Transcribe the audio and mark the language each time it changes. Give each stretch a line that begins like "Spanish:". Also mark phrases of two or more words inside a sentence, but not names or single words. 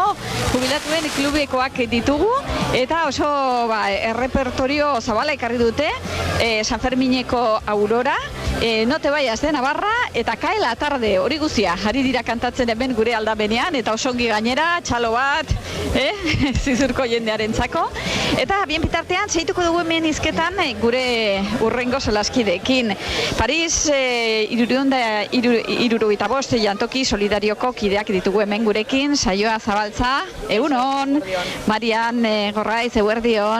Basque: jubilatuen klubekoak ditugu, eta oso errepertorio zabala ekarri dute, San Fermineko Aurora, No te vayas de Navarra, eta Cae la tarde, hori guzia, ari dira kantatzen hemen gure aldamenean, eta osongi gainera, txalo bat, zizurko jendearentzako. Eta bien bitartean, seituko dugu hemen izketan gure urrengo solaskideekin. Paris, 375 jantoki solidarioko kideak ditugu hemen gurekin, Saioa Zabaltza, egunon, Marian Gorraiz, eguerdion.